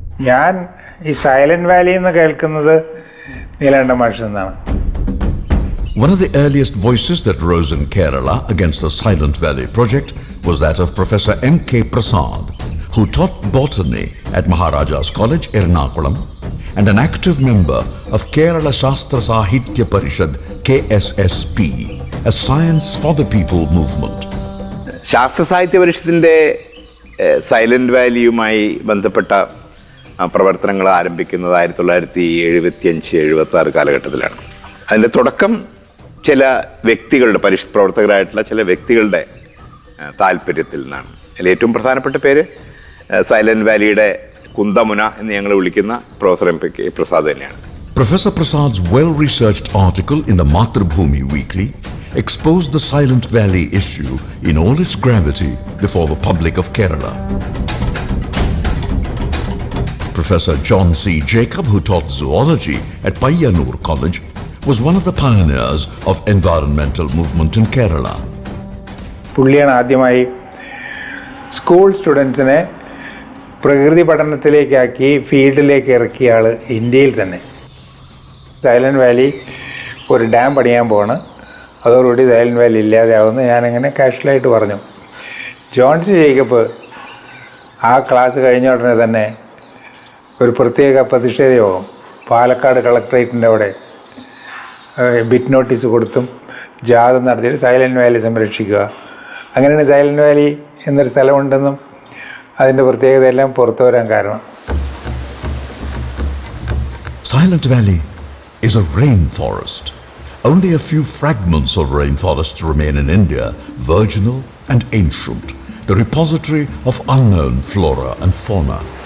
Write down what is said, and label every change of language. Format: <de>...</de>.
<ml>ഞാൻ ഈ silent Valley എന്ന് കേൾക്കുന്നത് നീലകണ്ഠ മാഷിൽ നിന്നാണ്.</ml> <en>One of the earliest voices that rose in Kerala against the Silent Valley project was that of Professor M.K. Prasad, who taught botany at Maharaja's College, Ernakulam, and an active member of Kerala Shastra Sahitya Parishad, KSSP, a science for the people movement.</en> <ml>ശാസ്ത്ര സാഹിത്യ പരിഷത്തിൻ്റെ silent വാലിയുമായി ബന്ധപ്പെട്ട പ്രവർത്തനങ്ങൾ ആരംഭിക്കുന്നത് 1975-76 കാലഘട്ടത്തിലാണ്. അതിൻ്റെ തുടക്കം ചില വ്യക്തികളുടെ പ്രവർത്തകരായിട്ടുള്ള ചില വ്യക്തികളുടെ താല്പര്യത്തിൽ നിന്നാണ്. അതിൽ ഏറ്റവും പ്രധാനപ്പെട്ട പേര് സൈലന്റ് വാലിയുടെ കുന്തമുന എന്ന് ഞങ്ങൾ വിളിക്കുന്ന പ്രൊഫസർ M.K. പ്രസാദ് തന്നെയാണ്.</ml> <en>Professor Prasad's well-researched article in the Mathrubhumi Weekly exposed the Silent Valley issue in all its gravity before the public of Kerala. Professor John C. Jacob, who taught zoology at Payyanur College, was one of the pioneers of environmental movement in Kerala.</en> <ml>പുള്ളിയാണ് ആദ്യമായി school സ്റ്റുഡൻസിനെ പ്രകൃതി പഠനത്തിലേക്കാക്കി ഫീൽഡിലേക്ക് ഇറക്കിയ ആൾ ഇന്ത്യയിൽ തന്നെ. Silent Valley ഒരു dam പണിയാൻ പോവാണ്, അതോടുകൂടി സൈലന്റ് വാലി ഇല്ലാതെയാവുമെന്ന് ഞാനങ്ങനെ കാഷ്വലായിട്ട് പറഞ്ഞു. ജോൺ സി ജേക്കബ് ആ ക്ലാസ് കഴിഞ്ഞ ഉടനെ തന്നെ ഒരു പ്രത്യേക പ്രതിഷേധ യോഗം പാലക്കാട് കളക്ട്രേറ്റിൻ്റെ അവിടെ ബിറ്റ് നോട്ടീസ് കൊടുത്തും ജാഥ നടത്തിയിട്ട് സൈലന്റ് വാലി സംരക്ഷിക്കുക, അങ്ങനെയാണ് സൈലന്റ് വാലി എന്നൊരു സ്ഥലമുണ്ടെന്നും അതിൻ്റെ പ്രത്യേകതയെല്ലാം പുറത്തു വരാൻ കാരണം.</ml> <en>Silent Valley is a rainforest. Only a few fragments of rainforests remain in India, virginal and ancient, the repository of unknown flora and fauna.</en>